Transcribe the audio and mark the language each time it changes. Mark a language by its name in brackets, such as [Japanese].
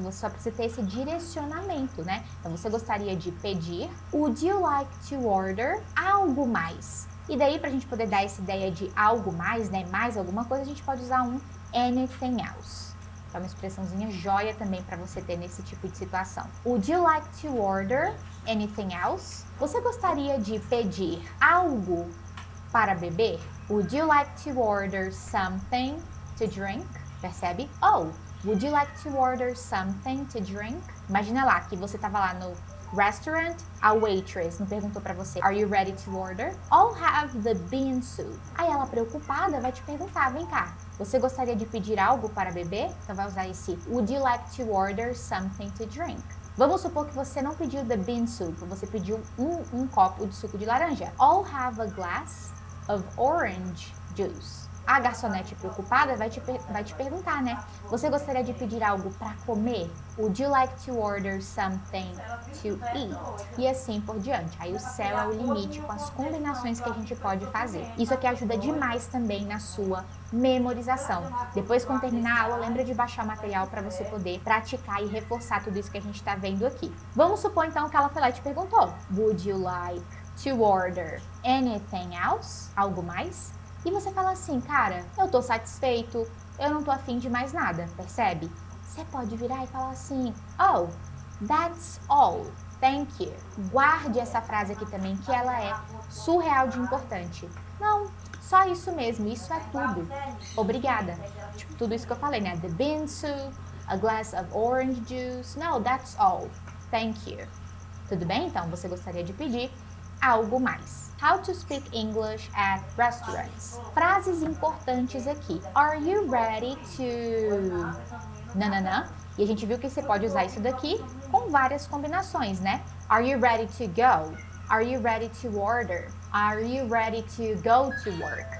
[Portuguese] Você só precisa ter esse direcionamento, né? Então, você gostaria de pedir, [English] would you like to order [Portuguese] algo mais? E daí, pra gente poder dar essa ideia de algo mais, né? Mais alguma coisa, a gente pode usar um [English] anything else. [Portuguese] É uma expressãozinha joia também para você ter nesse tipo de situação. [English] Would you like to order anything else? [Portuguese] Você gostaria de pedir algo para beber? [English] Would you like to order something to drink? [Portuguese] Percebe? [English] Oh, would you like to order something to drink? [Portuguese] Imagina lá que você estava lá no restaurant, a waitress não perguntou para você, [English] are you ready to order? I'll have the bean soup. [Portuguese] Aí ela preocupada vai te perguntar, vem cá, você gostaria de pedir algo para beber? Então vai usar esse, [English] would you like to order something to drink? [Portuguese] Vamos supor que você não pediu [English] the bean soup, [Portuguese] você pediu um copo de suco de laranja. [English] I'll have a glass of orange juice. [Portuguese] A garçonete preocupada vai te perguntar, né? Você gostaria de pedir algo para comer? [English] Would you like to order something to eat? [Portuguese] E assim por diante. Aí o céu é o limite com as combinações que a gente pode fazer. Isso aqui ajuda demais também na sua memorização. Depois, quando terminar a aula, lembra de baixar o material para você poder praticar e reforçar tudo isso que a gente está vendo aqui. Vamos supor então que ela foi lá e te perguntou: [English] Would you like to order anything else? [Portuguese] Algo mais? E você fala assim, cara, eu tô satisfeito, eu não tô afim de mais nada, percebe? Você pode virar e falar assim, oh, [English] that's all, thank you. [Portuguese] Guarde essa frase aqui também, que ela é surreal de importante. Não, só isso mesmo, isso é tudo. Obrigada. Tipo, tudo isso que eu falei, né? [English] The bean soup, a glass of orange juice. No, that's all, thank you. [Portuguese] Tudo bem? Então, você gostaria de pedir algo mais. [English] How to speak English at restaurants. [Portuguese] Frases importantes aqui. [English] Are you ready to... Nananã. [Portuguese] E a gente viu que você pode usar isso daqui com várias combinações, né? [English] Are you ready to go? Are you ready to order? Are you ready to go to work?